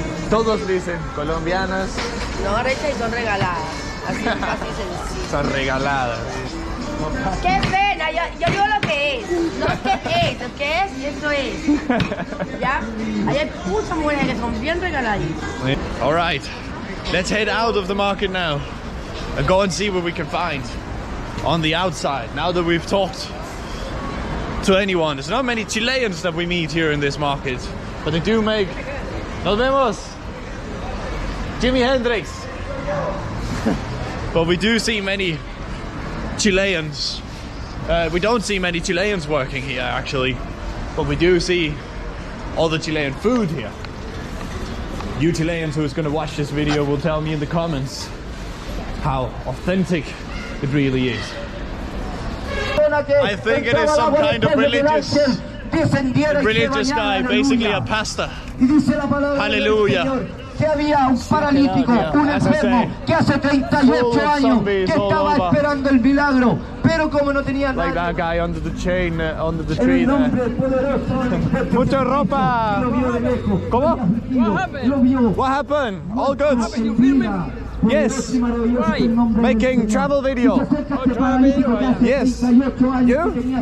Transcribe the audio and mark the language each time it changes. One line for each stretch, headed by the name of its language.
Spanish: Todos dicen colombianas No arrechas y son regaladas. Así, así sencillo. son regaladas. ¡Qué pena! Yo digo lo que es. No qué es. Lo que es, eso es. ¿Ya? Allá hay muchas mujeres que son bien regaladitas.
English: All right, let's head out of the market now and go and see what we can find on the outside. Now that we've talked to anyone, there's not many Chileans that we meet here in this market, but they do make.
Spanish: Nos vemos, Jimi Hendrix.
English: But we do see many Chileans. We don't see many Chileans working here actually, but we do see all the Chilean food here. You Chileans who's going to watch this video will tell me in the comments how authentic it really is. I think it is some kind of religious guy, basically a pastor. Hallelujah.
Spanish: Que había un paralítico, un enfermo que hace 38 años que estaba esperando el milagro, pero como no tenía
English: Like
Spanish: nada.
English: that guy under the chain, under the tree there.
Spanish: Mucha ropa. ¿Cómo?
English: What happened? All good? Yes. Making travel video. Yes. You?